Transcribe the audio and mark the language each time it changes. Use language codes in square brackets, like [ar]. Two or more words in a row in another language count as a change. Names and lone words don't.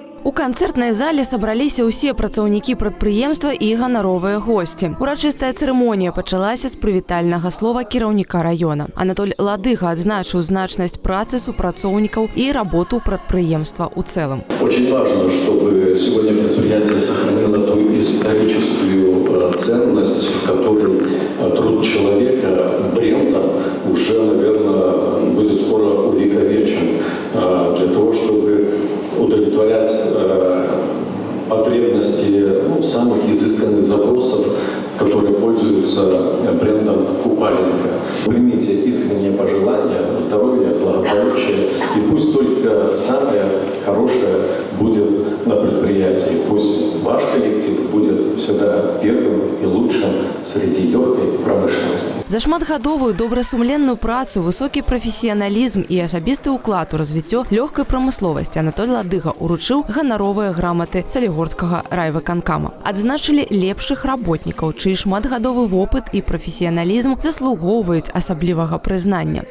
[be] У канцэртнай зале сабраліся ўсе працаўнікі прадпрыемства і ганаровыя госці. Урачыстая цырымонія пачалася з прывітальнага слова кіраўніка раёна. Анатоль Ладыга адзначыў значнасць працы супрацоўнікаў и работу прадпрыемства ў цэлым. [ru] Очень важно, чтобы сегодня предприятие сохранило ту историческую ценность, в которой труд человека брендом уже, наверное, будет скоро увековечен, для того, чтобы удовлетворять потребности самых изысканных запросов, которые пользуются брендом купальника. Примите искренние пожелания, здоровья, благополучия, и пусть только самое хорошее будет на предприятии. Пусть ваш коллектив будет всегда первым и лучшим среди легкой промышленности. [be] За шматгадовую добрасумленную працу, высокі прафесіяналізм і асабісты ўклад у развіццё лёгкай прамысловасці Анатоль Ладыга уручыў ганаровыя граматы Салігорскага райвыканкама. Адзначылі лепшых работнікаў, чый шматгадовы вопыт і прафесіяналізм заслугоўваюць асаблівага прызнання.